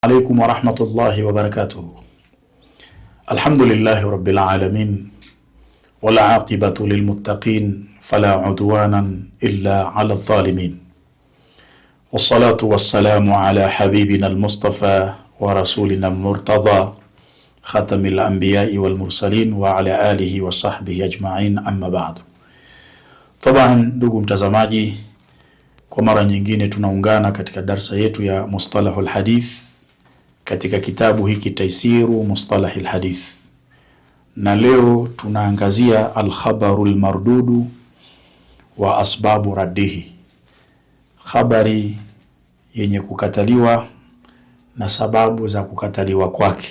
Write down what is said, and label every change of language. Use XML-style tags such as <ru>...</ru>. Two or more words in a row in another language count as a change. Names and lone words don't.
<ar>عليكم ورحمة الله وبركاته. الحمد لله رب العالمين والعاقبة للمتقين فلا عدوانا إلا على الظالمين، والصلاة والسلام على حبيبنا المصطفى ورسولنا المرتضى ختم الأنبياء والمرسلين وعلى آله وصحبه أجمعين، أما بعد.</ar> <sw>طبعا ndugu mtazamaji, kwa mara nyingine tunaungana katika darsa yetu ya Mustalahul Hadith katika kitabu hiki Taisiru Mustalahil Hadith, na leo tunaangazia</sw> <ar>الخبر المردود وأسباب رده,</ar> <sw>khabari yenye kukataliwa na sababu za kukataliwa kwake.</sw>